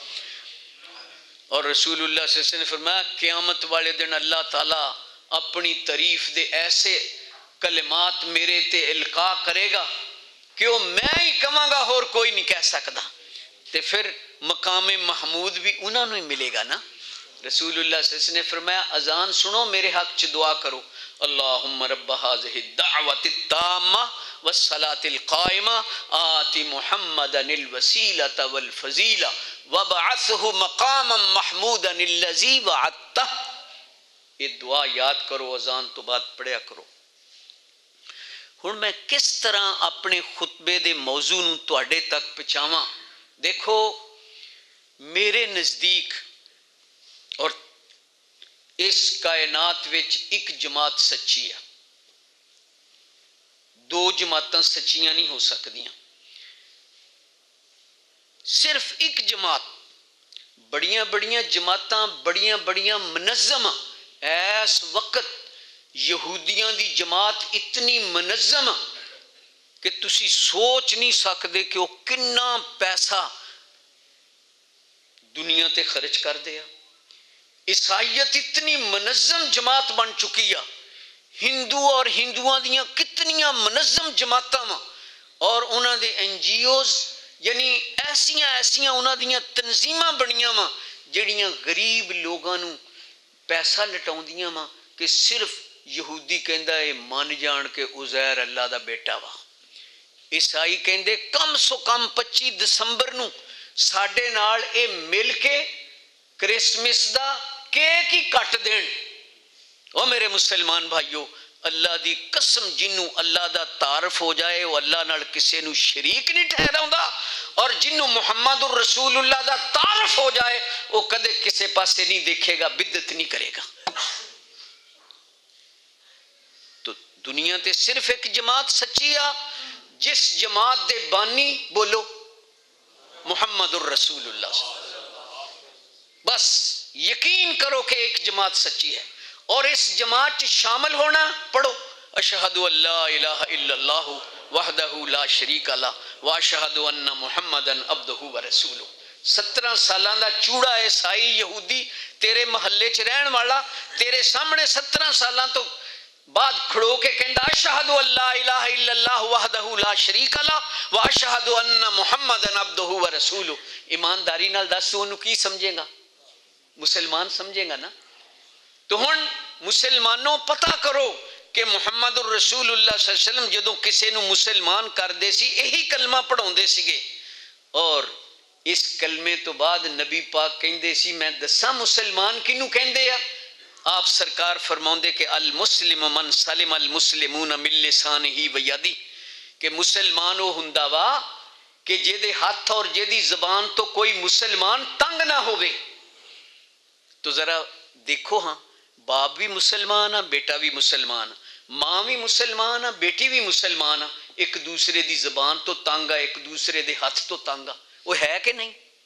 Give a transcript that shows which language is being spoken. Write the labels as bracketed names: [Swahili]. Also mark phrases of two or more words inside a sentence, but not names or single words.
[Punjabi] اور رسول اللہ صلی اللہ علیہ وسلم نے فرمایا قیامت والے دن اللہ تعالیٰ اپنی تعریف دے ایسے کلمات میرے تے القاء کرے گا کہ وہ میں ہی کہاں گا اور کوئی نہیں کہہ سکتا، تے پھر مقام محمود بھی انہوں نے ملے گا نا۔ رسول اللہ صلی اللہ علیہ وسلم نے فرمایا اذان سنو میرے حق چ دعا کرو، [Arabic] اللہم رب هذه الدعوة التامة والصلاة القائمة آت محمدا الوسیلة والفضیلة وابعثه مقاما محمودا الذی وعدتہ۔ [Punjabi] یہ دعا یاد کرو، اذان تو بعد پڑھیا کرو۔ ہن میں کس طرح اپنے خطبے دے موضوع نوں تواڈے تک پہنچاواں؟ دیکھو میرے نزدیک اور اس کائنات وچ ایک جماعت سچی ہے، دو جماعتاں سچیاں نہیں ہو سکدیاں، صرف ایک جماعت۔ بڑیاں بڑیاں جماعتاں بڑیاں بڑیاں منظم، اس وقت یہودیاں دی جماعت اتنی منظم کہ تسی سوچ نہیں سکدے کہ وہ کنا پیسہ دنیا تے خرچ کر دیا۔ عیسائیت اتنی منظم جماعت بن چکی ہے، ہندو اور ہندوؤں دیاں کتنیاں منظم جماعتاں وا، اور انہاں دے این جی اوز یعنی ایسیاں انہاں دیاں تنظیماں بنیاں وا جڑیاں غریب لوگاں نوں پیسہ لٹاؤندیاں وا کہ صرف یہودی کہندا ہے من جان کے عزیر اللہ دا بیٹا وا، عیسائی کہندے کم سو کم 25 دسمبر نوں ساڈے نال اے مل کے کرسمس دا کیک ہی کٹ دین۔ او میرے مسلمان بھائیو، اللہ دی قسم جنوں اللہ دا تعارف ہو جائے وہ اللہ نال کسے نو شریک نہیں ٹھہراوندا، اور جنوں محمد الرسول اللہ دا تعارف ہو جائے وہ کدے کسے پاسے نہیں دیکھے گا، بدعت نہیں کرے گا۔ تو دنیا تے صرف ایک جماعت سچی آ، جس جماعت دے بانی بولو محمد الرسول اللہ صلی اللہ علیہ وسلم۔ بس یقین کرو کہ ایک جماعت سچی ہے، اور اس جماعت شامل ہونا پڑھو [Arabic] اشہد ان لا الہ الا اللہ وحدہ لا شریک لہ واشہد ان محمدا عبدہ ورسولہ۔ [Punjabi] 17 سالاں دا چوڑا عیسائی یہودی تیرے محلے چ رہن والا تیرے سامنے 17 سالاں تو بعد کھڑو کے کہندا [Arabic] اشہد ان لا الہ الا اللہ وحدہ لا شریک لہ واشہد ان محمدا عبدہ ورسولہ۔ [Punjabi] ایمانداری نال دس اونوں کی سمجھے گا؟ مسلمان سمجھے گا نا؟ تو ہن مسلمانوں پتہ کرو کہ محمد الرسول اللہ صلی اللہ علیہ وسلم جدوں کسے نو مسلمان کردے سی یہی کلمہ پڑھاوندے سیگے، اور اس کلمے تو بعد نبی پاک کہندے سی میں دساں مسلمان کینوں کہندے آ؟ آپ سرکار فرماؤندے کہ [Arabic] المسلم من سلم المسلمون من لسانہ و یدہ، [Punjabi] کہ مسلمان وہ ہوندا وا کہ جہدے ہاتھ اور جہدی زبان تو کوئی مسلمان تنگ نہ ہوئے۔ تو ذرا دیکھو ہاں، باپ بھی مسلمان ہے، بیٹا بھی مسلمان، ماں بھی مسلمان ہے، بیٹی بھی مسلمان ہے، ایک دوسرے دی زبان تو تنگ ہے، ایک دوسرے دے ہاتھ تو تنگ ہے، وہ ہے کہ نہیں؟